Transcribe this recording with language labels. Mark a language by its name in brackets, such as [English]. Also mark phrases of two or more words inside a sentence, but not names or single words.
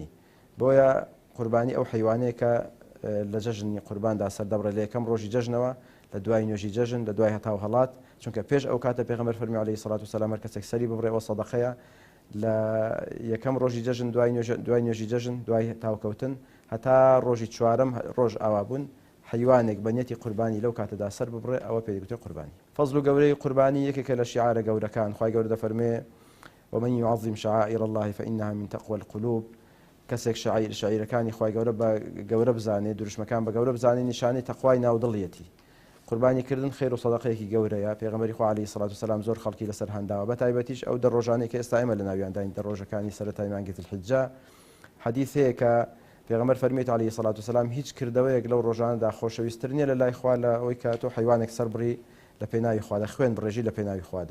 [Central Kurdish] بۆیە قوربانی ئەو حیوانەیەکە لە جەژنی قورباندا سەردەبڕێ لە یەکەم ڕۆژی جەژنەوە، لە دوای نوێژی جەژن، لە دوای هەتاو هەڵات، چونکە پێش ئەو کاتە پێغەمبەر فەرمی [Arabic] عەلەیهی سەڵات وسەلام [Central Kurdish] هەر کەسێک سەری ببڕێەوە سەدەقەیە لە یەکەم ڕۆژی جەژن، دوای نوێژی جەژن، دوای تاوکەوتن هەتا ڕۆژی 4م ڕۆژ ئاوابوون، حیوانێک بە نیەتی قوربانی لەو کاتەدا سەر ببڕێ، ئەوە پێی دەگوترێت قوربانی. فەزڵ و گەورەی قوربانی یەکێکە لە شیعارە گەورەکان. خی گەورە دەفەرمێ [Arabic] ومن يعظم شعائر الله فإنها من تقوى القلوب. [Central Kurdish] کەسێک شعیرەکانی خی گەورە بە گەورە بزانێ، دروشمەکان بە گەورە بزانێ، نیشانی تەقوای ناودڵیەتی. قوربانیکردن خێر و سەدەقەیەکی گەورەیە. پێغەمبەری خوا [Arabic] عەلەیهی سەڵات وسەلام [Central Kurdish] زۆر خەڵکی لەسەر هەنداوە، بە تایبەتیش ئەو دەڕۆژانەی کە ئێستا ئێمە لە ناویانداین، دەڕۆژەکانی سەرەتای مانگی ذوالحیجە. حەدیث هەیە کە پێغەمبەر فەرمێت [Arabic] عەلەیهی سەڵات وسەلام [Central Kurdish] هیچ کردەوەیەک لەو ڕۆژانەدا خۆشەویستتر نییە لە لای خوا لە ئەوەی کە تۆ حیوانێک سەر بڕی لە پێناوی خوادا، خوێن بڕێژی لە پێناوی خوادا.